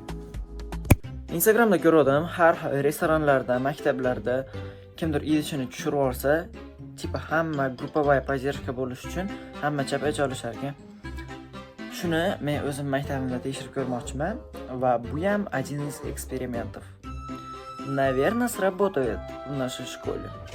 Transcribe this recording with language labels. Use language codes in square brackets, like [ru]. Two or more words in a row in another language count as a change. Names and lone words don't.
[uz] Instagramda ko'rdim, har restoranlarda, maktablarda kimdir idishini tushirib olsa, tipa hamma [ru] групповая поддержка [uz] bo'lish uchun hamma chapaj olishar ekan. Shuni men o'zim maktabimda tekshirib ko'rmoqchiman va bu ham [ru] один из экспериментов. Наверное, сработает в нашей школе.